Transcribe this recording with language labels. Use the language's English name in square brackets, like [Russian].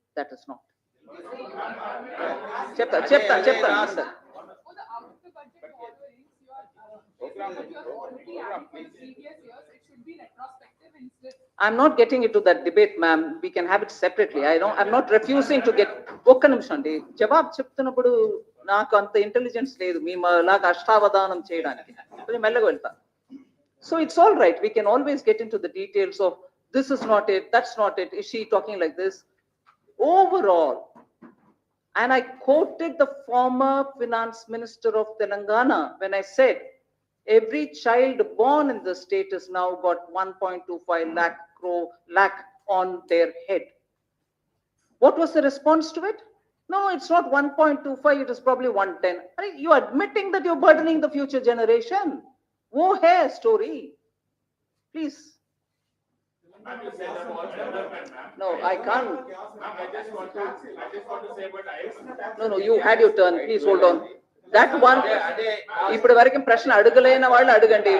[English] That is not. [Telugu] Chepta. [English] For the out of the budget borrowings, you have already added for the previous years. It should be retrospective instead. I'm not getting into that debate, ma'am. We can have it separately. I'm not refusing to get. [Telugu] ఒక్క నిమిషం అండి, జవాబు చెప్తున్నప్పుడు నాకు అంత intelligence లేదు మీ లాగా అష్టావధానం చేయడానికి. కొంచెం మెల్లగా వెళ్తా. [English] So it's all right. We can always get into the details of this is not it, that's not it. Is she talking like this? Overall, and I quoted the former finance minister of Telangana when I said every child born in the state has now got 1.25 lakh on their head. What was the response to it? No, it's not 1.25, it is probably 110. You're admitting that you're burdening the future generation. [Hindi] Woe hai story. Please. [English] Ma'am, you said about development, ma'am. No, I can't. Ma'am, I just want to say about IS. No, you had your turn. Please hold on. That one. [Telugu] ఇప్పుడు వరకు ప్రశ్న అడగలేని వాళ్ళు అడగండి.